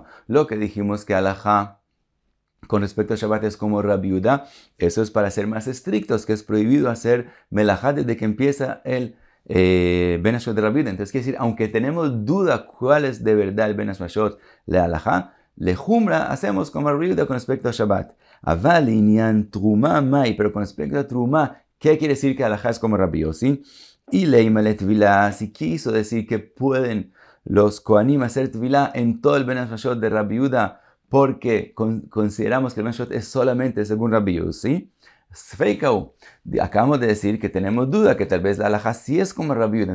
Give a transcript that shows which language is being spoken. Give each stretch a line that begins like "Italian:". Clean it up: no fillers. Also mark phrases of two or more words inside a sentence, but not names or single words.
Spanish: Lo que dijimos que alaja con respecto a Shabbat es como Rabbi Yehuda, eso es para ser más estrictos, que es prohibido hacer melajá desde que empieza el
Hebrew: בין השמשות
Spanish: de Rabbi Yehuda. Entonces quiere decir, aunque tenemos duda cuál es de verdad el
Hebrew: בין השמשות להלכה, לחומרא
Spanish: hacemos como Rabbi Yehuda con respecto a Shabbat.
Hebrew: אבל ענין תרומה מאי,
Spanish: pero con respecto a truma, ¿qué quiere decir que halajá es como Rabbi Yossi? Y
Hebrew: לימא לטבילה,
Spanish: si quiso decir que pueden los Kohanim hacer tevilá en todo el
Hebrew: בין השמשות
Spanish: de Rabbi Yehuda, porque consideramos que el
Hebrew: בין השמשות
Spanish: es solamente según Rabbi Yossi. Sfeikau, acabamos de decir que tenemos duda que tal vez la halajá sí es como Rabbi Yehuda.